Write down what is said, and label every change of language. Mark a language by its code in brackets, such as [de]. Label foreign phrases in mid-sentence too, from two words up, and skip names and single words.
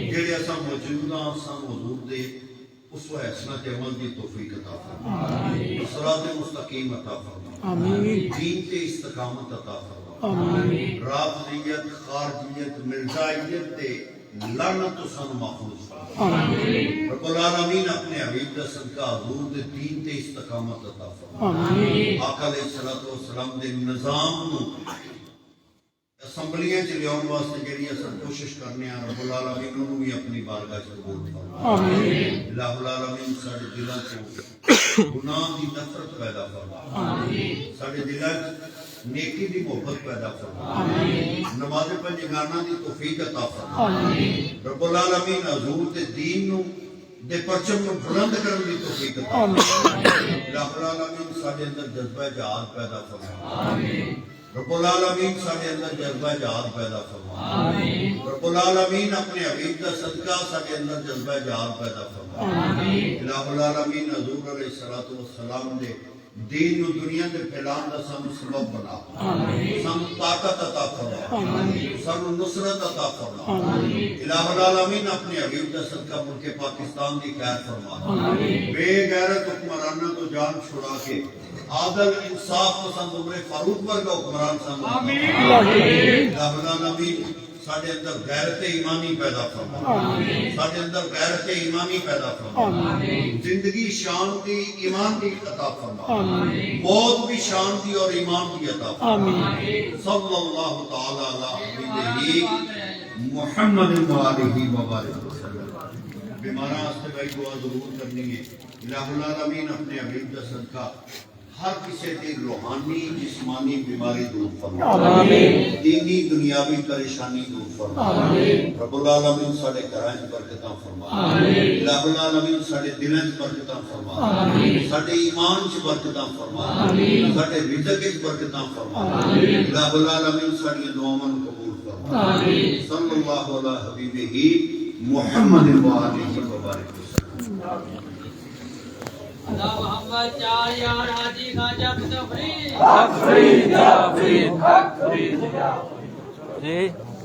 [pa] جیہڑے اساں موجود ہاں سن حضور دے اسوہ حسنہ عمل دی توفیق عطا فرما آمین. صراط مستقیم عطا فرما آمین۔ دین تے استقامت عطا فرما آمین. رافضیت خارجیت مرزائیت تے لعنت توں سن محفوظ آمین. رب العالمین اپنے حبیب دا صدقہ حضور دے دین تے استقامت عطا فرما آمین. آقا علیہ الصلوٰۃ والسلام دے نظام نوں اسمبلیاں چ لیاؤن واسطے جیہڑی اساں کوشش کرنے آں رب العالمین انہوں نے بھی اپنی بارگاہ چ قبول فرما آمین. الٰہ العالمین ساڈے دلاں چ گناہ دی نفرت پیدا فرما آمین. ساڈے دلاں چ نیکی دی محبت پیدا فرما آمین. نماز پنجگانہ دی توفیق عطا فرما آمین۔ رب العالمین حضور دے دین نوں دے پرچم نوں بلند کرن دی توفیق عطا آمین. الٰہ العالمین ساڈے اندر جذبہ جہاد پیدا فرما آمین. رب العالمین ساڈے اندر جذبہ جہاد پیدا فرما آمین. رب العالمین اپنے حبیب دا صدقہ ساڈے اندر جذبہ جہاد پیدا فرما آمین. الٰہ العالمین حضور علیہ الصلوٰۃ والسلام دے دین نوں دنیا دے پھیلان دا سانوں سبب بنا آمین. سانوں طاقت عطا فرما آمین. سانوں نصرت عطا فرما آمین۔ الٰہ العالمین اپنے حبیب دا صدقہ ملک پاکستان دی خیر فرما آمین. بےغیرت حکمراناں توں جان چھڑا کے عادل انصاف پسند عمر فاروق ورگا حکمران سانوں آمین. الٰہ العالمین ساڈے اندر غیرت ایمانی پیدا فرما آمین. ساڈے اندر غیرت ایمانی پیدا فرما آمین۔ زندگی شان دی ایمان دی عطا فرما آمین. موت بھی شان دی اور ایمان دی عطا فرما آمین. [ar] صلى الله تعالى على حبيبه محمد وآله وبارك وسلم. [pa] بیماراں واسطے بھائی دعا ضرور کرنی ہے. الٰہ العالمین اپنے حبیب دا صدقہ ہر کسی کی روحانی جسمانی بیماری دور فرما آمین. دینی دنیاوی پریشانی دور فرما آمین. رب العالمین ساڈے گھراں چ برکتاں فرما آمین. الٰہ العالمین ساڈے دلاں چ برکتاں فرما آمین. ساڈے ایمان چ برکتاں فرما آمین۔ ساڈے رزق چ برکتاں فرما آمین. الٰہ العالمین ساڈیاں دعاواں نوں قبول فرما آمین. [ar] صلى الله على حبيبه محمد وآله وبارك وسلم. [pa] اللہ محمد چار یار حاجی خواجہ تفرید جی